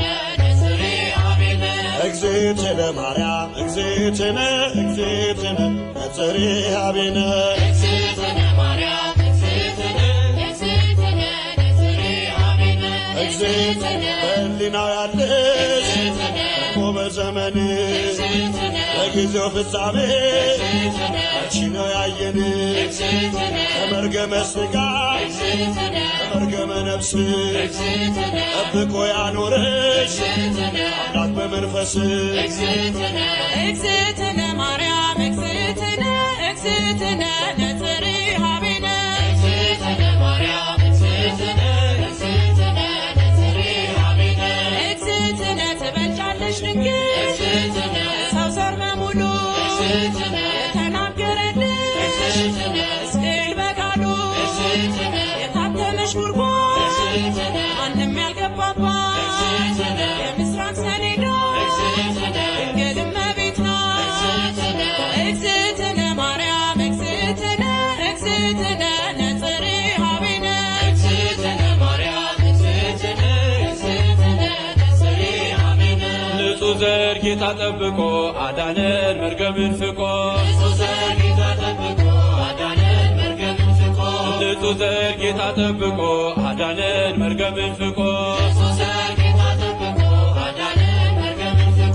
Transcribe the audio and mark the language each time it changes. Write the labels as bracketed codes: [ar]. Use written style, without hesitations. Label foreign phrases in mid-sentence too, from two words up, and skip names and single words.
[gez] ነጽሬ ኀቤነ እግዝእትነ ማርያም እግዝእትነ እግዝእትነ ነጽሬ ኀቤነ እግዝእትነ ማርያም እግዝእትነ እግዝእትነ ነጽሬ ኀቤነ እግዝእትነ [am] በሕሊናው ያለሽ እኮ በዘመንሽ በጊዜው ፍጻሜ አንቺ ነው ያየን ከመርገመ ሥጋ ከመርገመ ነፍስ ጠብቆ ያኖረሽ አምላክ በመንፈስ [gez] እግዝእትነ ማርያም እግዝእትነ እግዝእትነ ነጽሬ ኀቤነ እግዝእትነ ማርያም እግዝእትነ እግዝእትነ ነጽሬ ኀቤነ እግዝእትነ [am] ትበልጫለሽ ድንግል ሰው ዘር በሙሉ የተናገረልሽ ሕዝቅኤል በቃሉ የታተመሽ ጉድጓድ ማንም ያልገባባት የምስራቅ ሰሌዳ ድንግል እመቤት ናት። [gez] እግዝእትነ ማርያም እግዝእትነ እግዝእትነ ነጽሬ ኀቤነ እግዝእትነ ማርያም እግዝእትነ እግዝእትነ ነጽሬ ኀቤነ [am] ንጹሕ ዘር ጌታ ጠብቆ አዳነን መርገምን ፍቆ ንጹሕ ዘር ጌታ ጠብቆ አዳነን መርገምን ፍቆ ንጹሕ ዘር ጌታ ጠብቆ አዳነን መርገምን ፍቆ ንጹሕ ዘር ጌታ ጠብቆ አዳነን መርገምን ፍቆ